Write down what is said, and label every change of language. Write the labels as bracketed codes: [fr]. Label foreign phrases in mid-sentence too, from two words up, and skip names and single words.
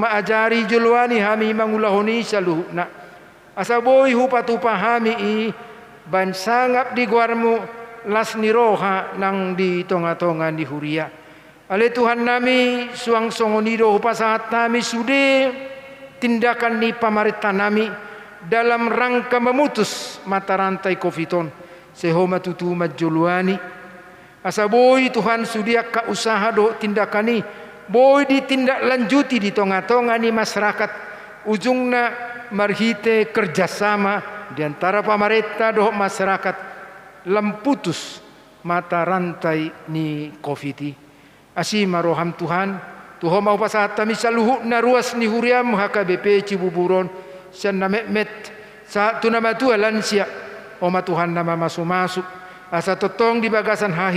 [bbc] maajari juluani hami mangulahoni saluhna asa boy hu patupahami i ban sangap di guarmu las ni roha nang di tonga-tonga di huria ale Tuhan nami suang songonido pasahat nami sude tindakan ni pamarintah nami [id] dalam rangka memutus mata rantai [bbc] Covidon sehoma tutu majuluani asa boy Tuhan sudia ka usaha do tindakan ni boy ditindak lanjuti di tonga-tonga ni masyarakat ujungna marhite [id] kerjasama di antara pemerintah [bbc] doh masyarakat lemputus mata rantai ni COVID. Asima roham Tuhan, Tuhan mau pasahat tami saluhu na ruas ni huriam HKBP Cibuburon sian na met sa tunama tua lansia oma Tuhan nama masuk asa totong di bagasan hahi